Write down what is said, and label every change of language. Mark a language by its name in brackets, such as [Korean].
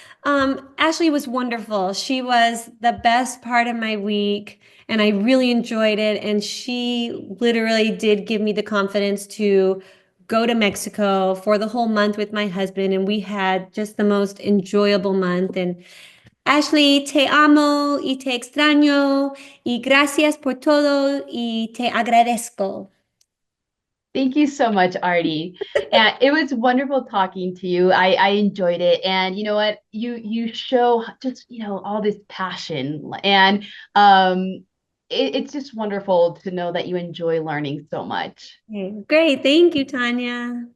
[English] Ashley was wonderful. She was the best part of my week, and I really enjoyed it. And she literally did give me the confidence to go to Mexico for the whole month with my husband, and we had just the most enjoyable month. [Spanish] And Ashley, te amo y te extraño y gracias por todo y te agradezco. [English] Thank you so much, Artie. And it was wonderful talking to you. I enjoyed it. And you know what? You show just, all this passion. And it's just wonderful to know that you enjoy learning so much. Okay, great. Thank you, Tanya.